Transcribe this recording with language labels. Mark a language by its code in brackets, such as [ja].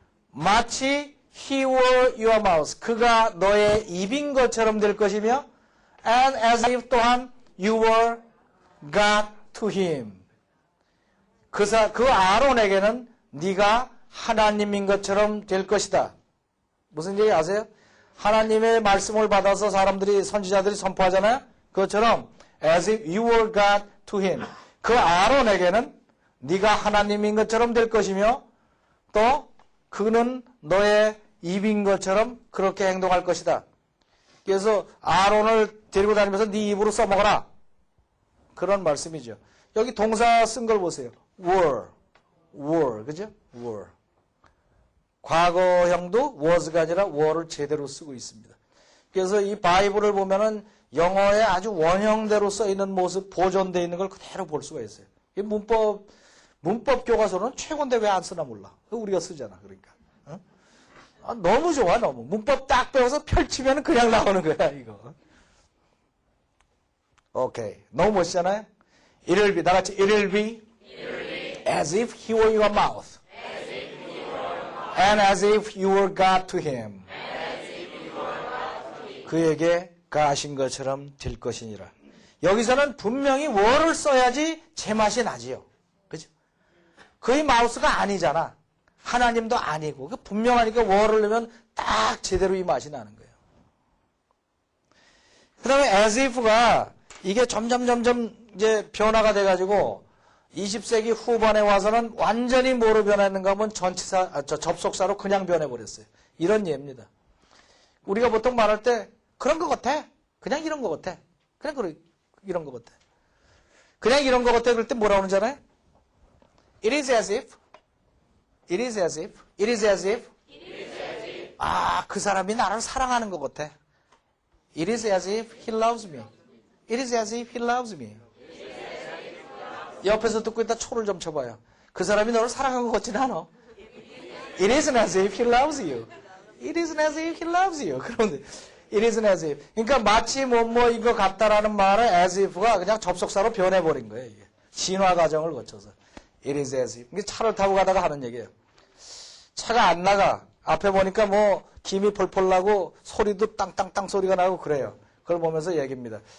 [ko] 마치 [en] he were your mouth. [ko] 그가 너의 입인 것처럼 될 것이며 [en] and as if [ko] 또한 [en] you were God to him. [ko] 그 아론에게는 네가 하나님인 것처럼 될 것이다. 무슨 얘기 아세요? 하나님의 말씀을 받아서 사람들이 선지자들이 선포하잖아요. 그것처럼 [en] as if you were God to him. [ko] 그 아론에게는 네가 하나님인 것처럼 될 것이며 또 그는 너의 입인 것처럼 그렇게 행동할 것이다. 그래서 아론을 데리고 다니면서 네 입으로 써먹어라. 그런 말씀이죠. 여기 동사 쓴 걸 보세요. were. 그죠? were. 과거형도 was가 아니라 were를 제대로 쓰고 있습니다. 그래서 이 바이블을 보면은 영어에 아주 원형대로 써 있는 모습, 보존되어 있는 걸 그대로 볼 수가 있어요. 이 문법 교과서는 최고인데 왜 안 쓰나 몰라. 우리가 쓰잖아. 그러니까. 너무 좋아, 너무. 문법 딱 배워서 펼치면 그냥 나오는 거야, 이거. 오케이. 너무 멋있잖아요? [en] It will be, [ko] 나같이, [en] it will be as if he were your mouth. And as if you were God to him. [ko] 그에게 가하신 것처럼 될 것이니라. 여기서는 분명히 were를 써야지 제맛이 나지요. 그죠? 그의 마우스가 아니잖아. 하나님도 아니고. 분명하니까 were를 넣으면 딱 제대로 이 맛이 나는 거예요. 그 다음에 as if가 이게 점점 이제 변화가 돼가지고 20세기 후반에 와서는 완전히 뭐로 변했는가 하면 접속사로 그냥 변해버렸어요. 이런 예입니다. 우리가 보통 말할 때 그런 것 같아. 그냥 이런 것 같아. 그냥 이런 것 같아. 그냥 이런 것 같아. 그럴 때 뭐라고 하는잖아요? [en] It is as if. It is as if. It is as if. [ko] 그 사람이 나를 사랑하는 것 같아. [en] It is as if he loves me. It is as if he loves me. [ko] 옆에서 듣고 있다 초를 좀 쳐봐요. 그 사람이 너를 사랑한 것 같지는 않아. [en] It isn't as if he loves you. It isn't as if he loves you. [ko] 그런데 [en] it isn't as if. [ko] 그러니까 마치 이거 같다라는 말을 as if가 그냥 접속사로 변해버린 거예요. 이게. 진화 과정을 거쳐서. [en] It is as if. [ko] 이게 차를 타고 가다가 하는 얘기예요. 차가 안 나가. 앞에 보니까 뭐 김이 펄펄 나고 소리도 땅땅땅 소리가 나고 그래요. 그걸 보면서 얘기입니다.